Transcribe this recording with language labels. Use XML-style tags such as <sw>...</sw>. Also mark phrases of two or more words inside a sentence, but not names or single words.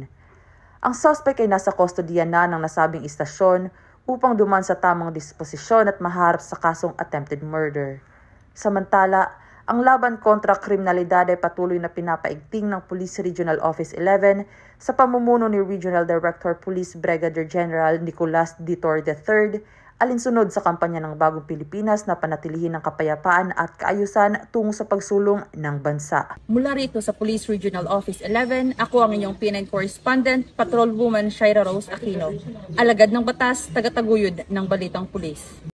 <tl>Ang suspect ay nasa kustodiya na ng nasabing istasyon upang duman sa tamang disposisyon at maharap sa kasong</tl> <en>attempted murder.</en> <tl>Samantala, ang laban kontra kriminalidad ay patuloy na pinapaigting ng Police Regional Office 11 sa pamumuno ni Regional Director Police Brigadier General Nicolas Ditor III, alinsunod sa kampanya ng Bagong Pilipinas na panatilihin ang kapayapaan at kaayusan tungo sa pagsulong ng bansa. Mula rito sa Police Regional Office 11, ako ang inyong PNN Correspondent, Patrolwoman Shaira Rose Aquino, alagad ng batas, tagataguyod ng Balitang Pulis.</tl>